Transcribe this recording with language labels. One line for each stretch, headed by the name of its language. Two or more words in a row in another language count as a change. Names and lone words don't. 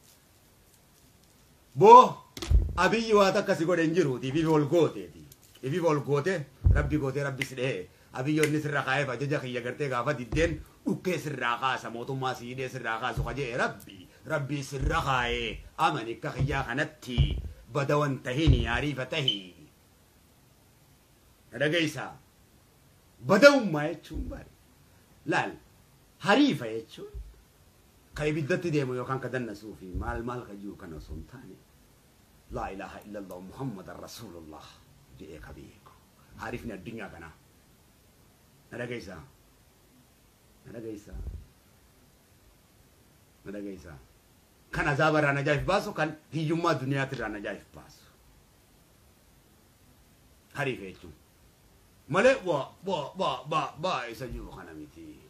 Oromo: boo abiyyi waa takka si godhe hin jiruuti ifi ol gooteeti ifi ol goote rabbi sidhee abiyyoon ni sirra kaa'ee ajaja kiyya gartee gaafa diddeen dhukkee sirraa kaasa mootummaa siidee sirraa kaasu kajee rabbii sirra kaa'ee amani akka kiyyaa kanatti badawan tahini ariifa tahi dhagaysa badawummaa jechuun bari laal hariifa jechuun ka ibiddatti deemu yookaan ka dannasuu fi maal ka jiru kana osoo hin taane
Arabic: لا إله إلا الله محمد رسول الله
Oromo: jedhee ka beeku hariifni addunyaa kanaa nadagaysa kan azaaba irraa najaaf baasu kan hiyyummaa duniyaati irraa najaaf baasu hariifa jechuun malee isa jiru kana miti